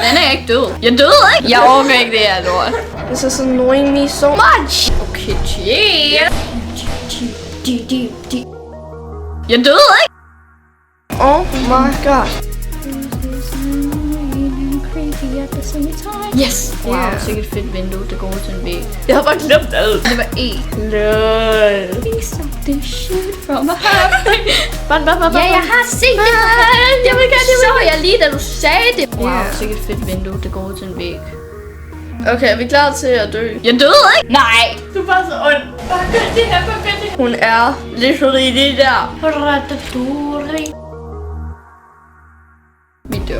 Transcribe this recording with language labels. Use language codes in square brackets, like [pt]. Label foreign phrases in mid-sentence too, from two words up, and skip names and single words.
[da] jeg ikke død. Jeg døde ikke. Jeg orker ikke det her lort. [en] This is annoying me so much. Okay, chill. [da] Jeg døde ikke. [en] Oh my god. Yes. [da] Wow, sikkert et fedt vindue, der går til en væg. Jeg havde bare glemt alt. Det var E. Lol. [en] Piece of this shit from a heart. [da] Ja, jeg har set det. Jeg vil gerne, Så jeg lige, da du sagde det. Wow, sikkert et fedt vindue, der går til en væg. Okay, er vi klar til at dø? Jeg døde ikke. Nej. Du er bare så ond. Hun er literally det der. Vi dør.